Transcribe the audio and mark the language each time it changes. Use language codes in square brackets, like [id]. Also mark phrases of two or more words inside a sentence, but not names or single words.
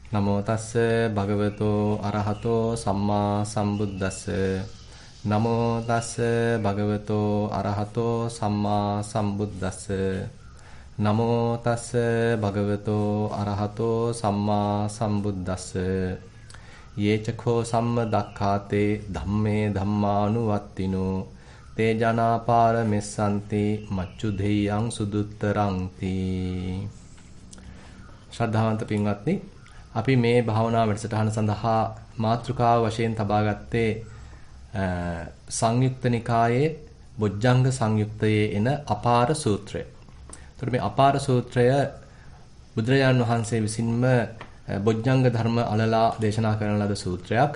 [pi] නමෝ තස්ස භගවතෝ අරහතෝ සම්මා සම්බුද්දස්ස නමෝ තස්ස භගවතෝ අරහතෝ සම්මා සම්බුද්දස්ස නමෝ තස්ස භගවතෝ අරහතෝ සම්මා සම්බුද්දස්ස යේචකෝ සම්ම දක්ඛාතේ ධම්මේ ධම්මානුවත්තිනෝ තේ ජනාපාර මෙස්සන්ති මච්චු දෙයං සුදුත්තරං තී. [si] ශ්‍රද්ධාවන්ත පින්වත්නි, අපි මේ භාවනා වැඩසටහන සඳහා මාතෘකාව වශයෙන් තබා ගත්තේ සංයුක්ත නිකායේ බොජ්ජංග සංයුක්තයේ එන අපාර සූත්‍රය. එතකොට මේ අපාර සූත්‍රය බුදුරජාණන් වහන්සේ විසින්ම බොජ්ජංග ධර්ම අලලා දේශනා කරන ලද සූත්‍රයක්.